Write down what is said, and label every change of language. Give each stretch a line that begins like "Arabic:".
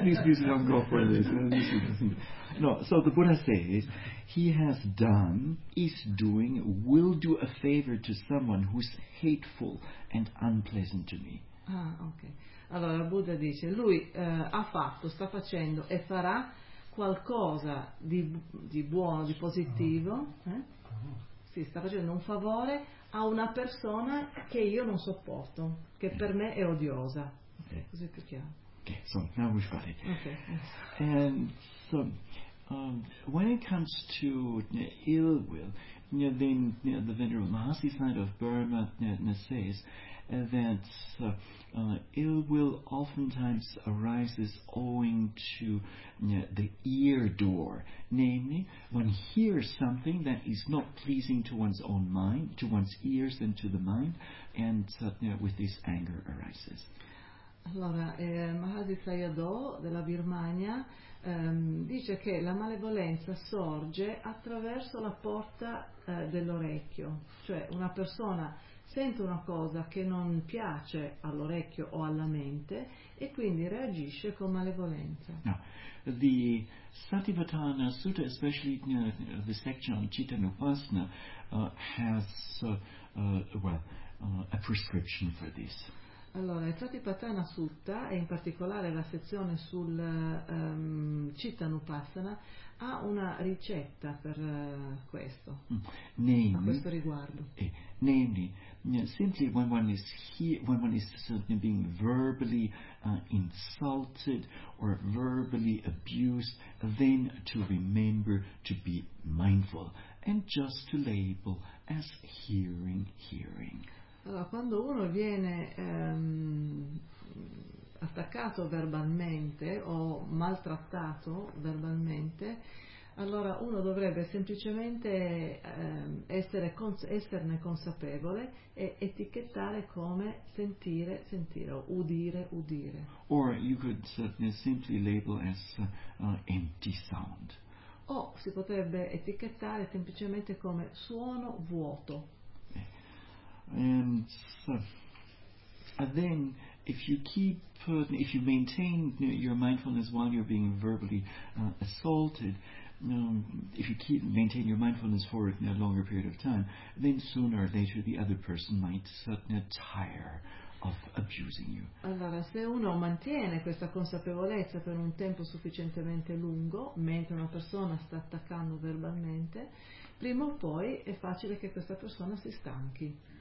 English: Please don't go for this. No, so the Buddha says, he has done, is doing, will do a favor to someone who's hateful and unpleasant to me. Ah, ok.
Italian: Allora, Buddha dice, lui ha fatto, sta facendo e farà qualcosa di buono, di positivo, Sì, sta facendo un favore a una persona che io non sopporto, che per me è odiosa. Okay. Così è più chiaro.
English: Ok, so, now we've got it. Okay. And so, when it comes to ill will, then the Venerable Mahasi Sanyasi of Burma says, that ill will oftentimes arises owing to the ear door, namely one hears something that is not pleasing to one's own mind, to one's ears and to the mind, and with this anger arises.
Italian: Allora, Mahasi Sayadaw della Birmania dice che la malevolenza sorge attraverso la porta dell'orecchio, cioè una persona sente una cosa che non piace all'orecchio o alla mente e quindi reagisce con malevolenza.
English: Now, the Satipatthana Sutta, especially the section on Citta Upasana, has a prescription for this.
Italian: Allora, il Satipatthana Sutta, e in particolare la sezione sul Citta Nupassana, ha una ricetta per questo,
English: namely,
Italian: a questo riguardo.
English: Namely, simply when one is being verbally insulted or verbally abused, then to remember to be mindful and just to label as hearing.
Italian: Allora, quando uno viene attaccato verbalmente o maltrattato verbalmente, allora uno dovrebbe semplicemente esserne consapevole e etichettare come sentire, udire.
English: Or you could simply label as empty sound.
Italian: O si potrebbe etichettare semplicemente come suono vuoto.
English: And so, and then if you maintain your mindfulness while you're being verbally assaulted, if you maintain your mindfulness for a longer period of time, then sooner or later the other person might suddenly tire of abusing you.
Italian: Allora, se uno mantiene questa consapevolezza per un tempo sufficientemente lungo, mentre una persona sta attaccando verbalmente, prima o poi è facile che questa persona si stanchi.